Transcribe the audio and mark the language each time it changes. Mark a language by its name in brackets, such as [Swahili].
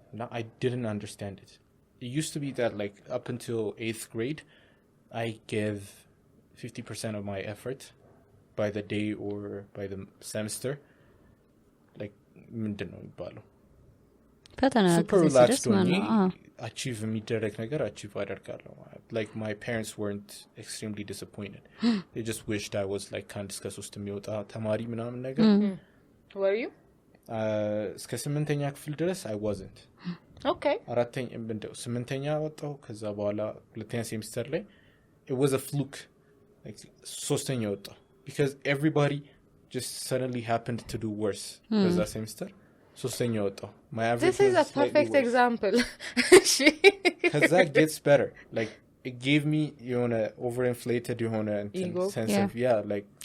[English] Now I didn't understand it. It used to be that like up until 8th grade, I gave 50% of my effort by the day or by the semester. Like [Amharic] ምንድነው የሚባለው? [English] Super relaxed on me. [Amharic] Achieve የሚደረግ ነገር achieve አደርጋለሁ. [English] Like my parents weren't extremely disappointed. They just wished I was like [Amharic] ከአንድ እስከ 3 የሚወጣ ተማሪ ምናምን ነገር. [English] Were you? [Amharic] እስከ 8ኛ ክፍል ድረስ [English] I wasn't. Okay. [Amharic] 8ኛ ወጣሁ. ከዛ በኋላ 2ኛ ሴሚስተር ላይ [English] it was a fluke. Like [Amharic] 3ኛ ወጣሁ [English] because everybody just suddenly happened to do worse [Amharic] በዛ ሴሚስተር. 3ኛ ወጣሁ. [English] My average This is a perfect example. Because that gets better. Like it gave me የሆነ overinflated የሆነ sense of like